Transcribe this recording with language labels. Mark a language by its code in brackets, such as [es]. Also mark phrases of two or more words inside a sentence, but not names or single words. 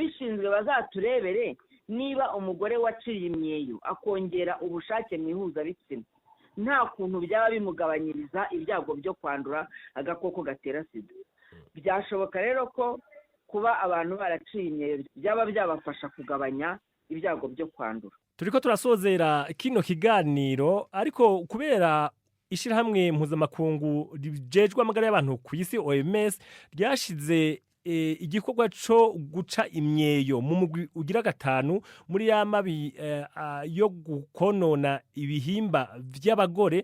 [rw] Ababishinzwe bazaturebere niba umugore waciye imyeyo akongera ubushake mu ihuzabitsina nta kuntu byaba bimugabanyiriza ibyago byo kwandura agakoko gatera sida. Byashoboka rero ko kuba abantu baraciye imyeyo byaba byabafasha kugabanya ibyago byo kwandura. [rn] turiko turasozera kino kiganiro ariko kubera ishirahamwe mpuzamakungu rijejwe amagara y'abantu ku isi OMS ryashize igikorwa cyo guca imyeyo mu mugwi ugira 5 muri ya mabi yo gukonona ibihimba by'abagore.